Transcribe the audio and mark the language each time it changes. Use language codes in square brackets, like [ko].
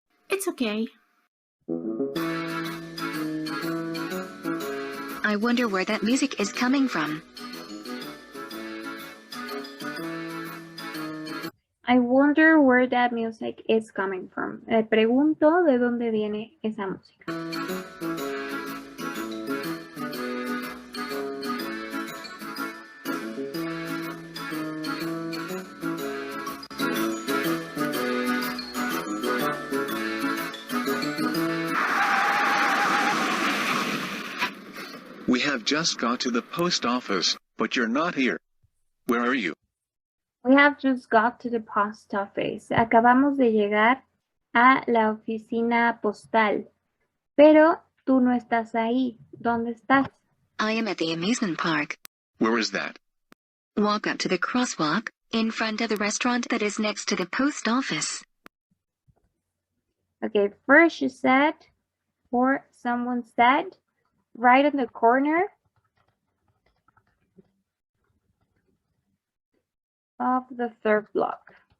[en] It's okay. I wonder where that music is coming from. I wonder where that music is coming from. [es] Me pregunto de dónde viene esa música. [en] We have just got to the post office, but you're not here. Where are you? We have just got to the post office. [es] Acabamos de llegar a la oficina postal. Pero tú no estás ahí. ¿Dónde estás? [en] I am at the amusement park. Where is that? Walk up to the crosswalk, in front of the restaurant that is next to the post office. Okay, first you said, or someone said, right on the corner of the 3rd block.